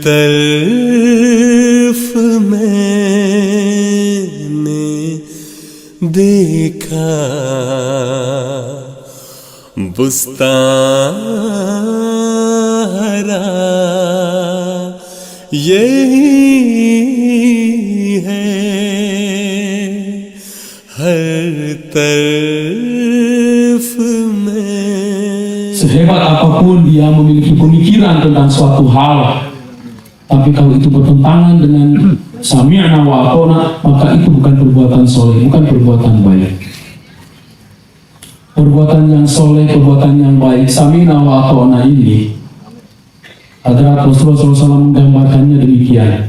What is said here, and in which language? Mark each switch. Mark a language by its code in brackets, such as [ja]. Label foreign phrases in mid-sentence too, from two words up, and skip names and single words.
[ur] तरफ मैंने देखा बुस्तान हरा यही है हर तरफ में. [id] Sehebat apapun dia memiliki pemikiran tentang suatu hal, tapi kalau itu bertentangan dengan [ar] سمعنا وأطعنا, [id] maka itu bukan perbuatan soleh, bukan perbuatan baik. Perbuatan yang soleh, perbuatan yang baik, [ar] سمعنا وأطعنا [id] ini adalah Rasulullah SAW menggambarkannya demikian.